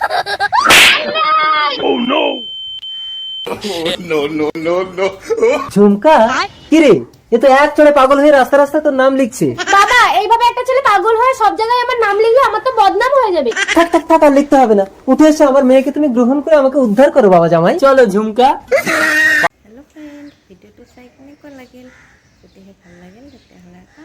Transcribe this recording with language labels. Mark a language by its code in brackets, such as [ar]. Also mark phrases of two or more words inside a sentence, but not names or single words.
[bn] ঝুমকা, কি রে, এ তো এক চড়ে পাগল হয়ে রাস্তা রাস্তা তোর নাম লিখছে। বাবা, এইভাবে একটা ছেলে পাগল হয়ে সব জায়গায় আমার নাম লিখলে আমার তো বদনাম হয়ে যাবে। থাক থাক থাক, আর লিখতে হবে না। উঠে এসে আমার মেয়েকে তুমি গ্রহণ করে আমাকে উদ্ধার করো বাবা জামাই। চলো ঝুমকা। [en] hello friend, [as] ভিডিঅ'টো চাই কেনেকুৱা লাগিল? যদিহে ভাল লাগিল তেতিয়াহ'লে